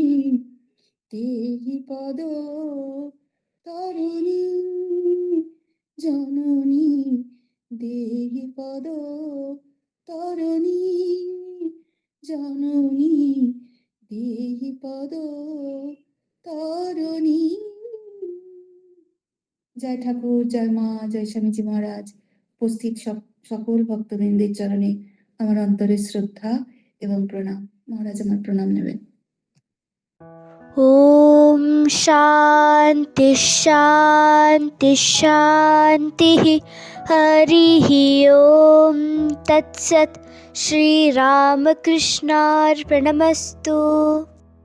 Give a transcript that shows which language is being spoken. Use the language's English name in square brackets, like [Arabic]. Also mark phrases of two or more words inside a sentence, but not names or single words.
[Bangla] দেহি পদ তরণী জননী, দেহি পদ তরণী জননী, দেহি পদ তরণী। জয় ঠাকুর, জয় মা, জয় স্বামীজি মহারাজ। উপস্থিত সকল ভক্তবৃন্দের চরণে আমার অন্তরের শ্রদ্ধা এবং প্রণাম। মহারাজ আমার প্রণাম নেবেন। [Sanskrit] ॐ शान्ति शान्ति शान्तिः। हरिः ॐ तत्सत्। श्रीरामकृष्णार्पणमस्तु।